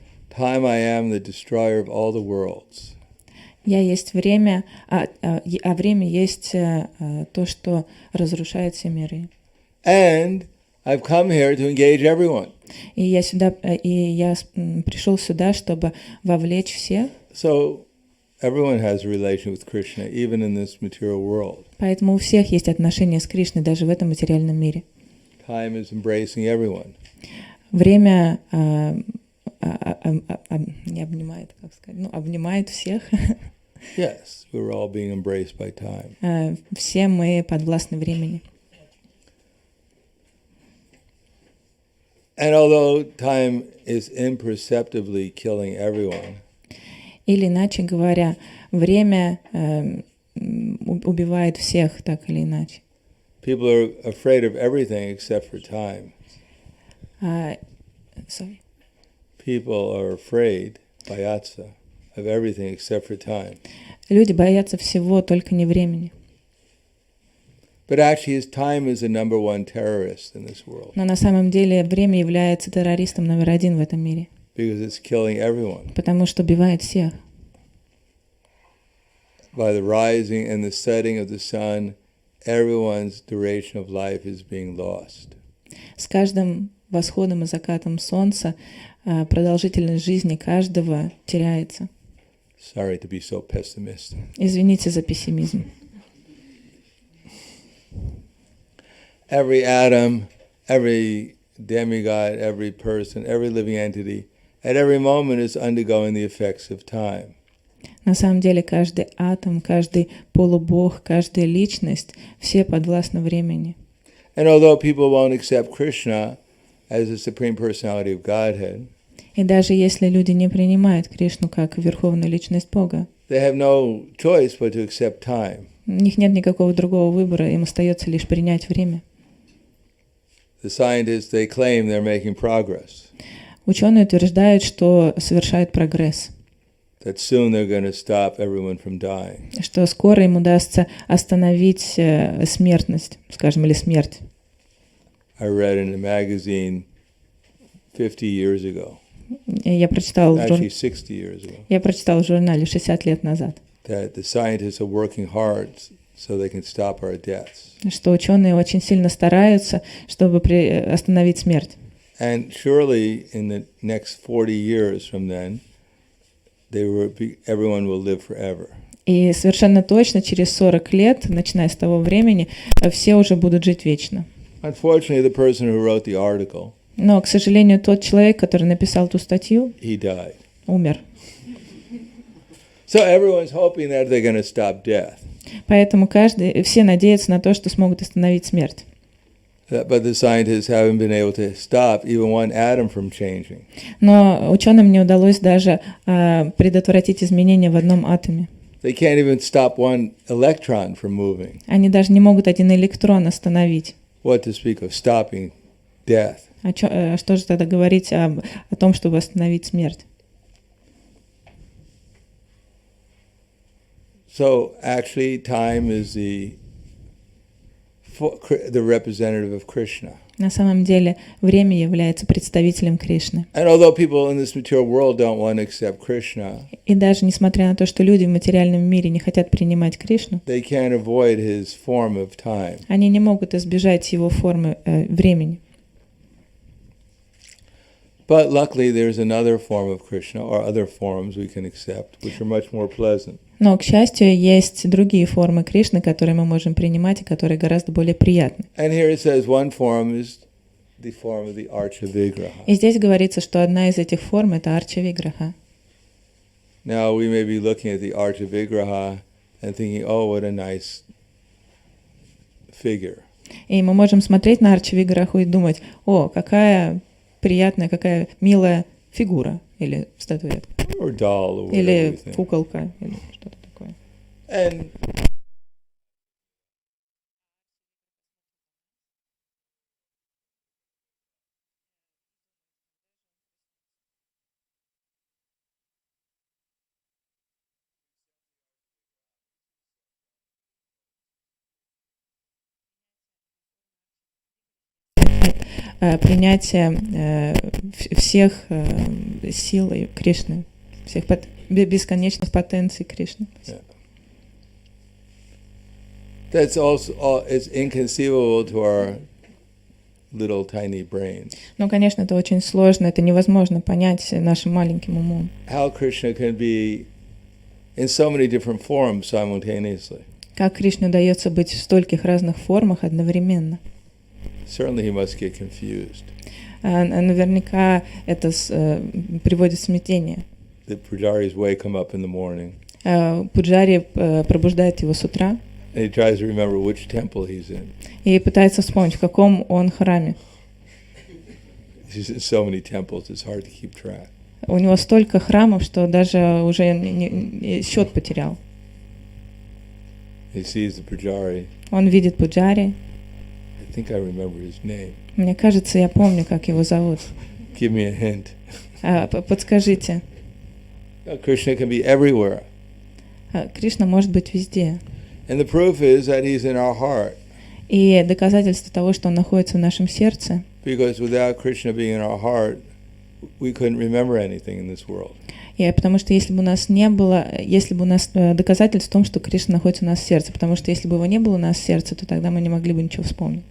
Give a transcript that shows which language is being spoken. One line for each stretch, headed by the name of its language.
English: Time I am the destroyer of all the worlds.
Russian: Я есть время, а время есть то, что разрушает все миры.
English: And I've come here to engage everyone.
Russian: И я пришел сюда, чтобы вовлечь всех.
English: So everyone has a relation with Krishna, even in this material world.
Russian: Поэтому у всех есть отношения с Кришной, даже в этом материальном мире.
English: Time is embracing everyone.
Russian: Время не обнимает, как сказать, обнимает всех.
English: Yes, we're all being embraced by time.
Russian: Все мы подвластны времени.
English: And although time is imperceptibly killing everyone,
Russian: или иначе говоря, время убивает всех так или иначе.
English: People are afraid of everything except for time. Sorry. People are afraid, bayatsa, of everything except for time.
Russian: Люди боятся всего, только не времени.
English: But actually, time is the number one terrorist in this world.
Russian: Но на самом деле время является террористом номер один в этом мире.
English: Because it's killing everyone.
Russian: Потому что убивает всех.
English: By the rising and the setting of the sun, everyone's duration of life is being lost.
Russian: С каждым восходом и закатом солнца продолжительность жизни каждого теряется.
English: Sorry to be so pessimistic.
Russian: Извините за пессимизм.
English: Every atom, every demigod, every person, every living entity, at every moment is undergoing the effects of time.
Russian: На самом деле каждый атом, каждый полубог, каждая личность, все подвластны времени.
English: And although people won't accept Krishna as the supreme personality of Godhead,
Russian: и даже если люди не принимают Кришну как верховную личность Бога,
English: they have no choice but to accept time.
Russian: У них нет никакого другого выбора, им остается лишь принять время.
English: The scientists, they claim they're making progress.
Russian: Ученые утверждают, что совершают прогресс.
English: That soon they're going to stop everyone from dying.
Russian: Что скоро им удастся остановить смертность, скажем, или смерть.
English: I read in a magazine 50 years ago.
Russian: Я прочитал в журнале 60 лет назад.
English: That the scientists are working hard so they can stop our deaths.
Russian: Что ученые очень сильно стараются, чтобы остановить смерть.
English: And surely in the next 40 years from then, everyone will live forever.
Russian: И совершенно точно через 40 лет, начиная с того времени, все уже будут жить вечно.
English: Unfortunately, the person who wrote the article,
Russian: но, к сожалению, тот человек, который написал ту статью,
English: he died.
Russian: Умер.
English: So everyone's hoping that they're going to stop death.
Russian: Поэтому все надеются на то, что смогут остановить смерть.
English: But the scientists haven't been able to stop even one atom from changing.
Russian: Но ученым не удалось даже предотвратить изменения в одном атоме.
English: They can't even stop one electron from moving.
Russian: Они даже не могут один электрон остановить.
English: What to speak of stopping death?
Russian: Что же тогда говорить о том, чтобы остановить смерть?
English: So actually, time is the representative of Krishna.
Russian: На самом деле, время является представителем Кришны.
English: And although people in this material world don't want to accept Krishna,
Russian: и даже несмотря на то, что люди в материальном мире не хотят принимать Кришну,
English: they can't avoid his form of time.
Russian: Они не могут избежать его формы времени.
English: But luckily, there's another form of Krishna, or other forms we can accept, which are much more pleasant.
Russian: Но, к счастью, есть другие формы Кришны, которые мы можем принимать и которые гораздо более приятны.
English: And here it says one form is the form of the Archa Vigraha.
Russian: И здесь говорится, что одна из этих форм — это Арча Виграха.
English: Now we may be looking at the Archa Vigraha and thinking, oh, what a nice figure.
Russian: И мы можем смотреть на Арча Виграху и думать: о, какая приятная, какая милая фигура, или статуэтка,
English: or doll, or
Russian: или куколка, или что-то такое.
English: And
Russian: принятие всех сил Кришны, всех бесконечных потенций Кришны.
English: Yeah. That's also it's inconceivable to our little tiny brains.
Russian: Но, конечно, это очень сложно, это невозможно понять нашим маленьким умом.
English: How Krishna can be in so many different forms simultaneously.
Russian: Как Кришне удается быть в стольких разных формах одновременно.
English: Certainly he must get confused.
Russian: Наверняка это приводит в смятение.
English: The pujaris wake him up in the morning.
Russian: Пуджари пробуждает его с утра.
English: And he tries to remember which temple he's in.
Russian: И пытается вспомнить, в каком он храме.
English: He's in so many temples, it's hard to keep track.
Russian: У него столько храмов, что даже уже счет потерял.
English: He sees the pujari.
Russian: Он видит пуджари.
English: I think I remember his name.
Russian: Мне кажется, я помню, как его зовут.
English: Give me a hint.
Russian: Подскажите.
English: Krishna can be everywhere.
Russian: Кришна может быть везде.
English: And the proof is that he's in our heart.
Russian: И доказательство того, что он находится в нашем сердце.
English: Because without Krishna being in our heart, we couldn't remember anything in this world.
Russian: Потому что если бы у нас не было, если бы у нас доказательство в том, что Кришна находится у нас в сердце, потому что если бы его не было у нас в сердце, то тогда мы не могли бы ничего вспомнить.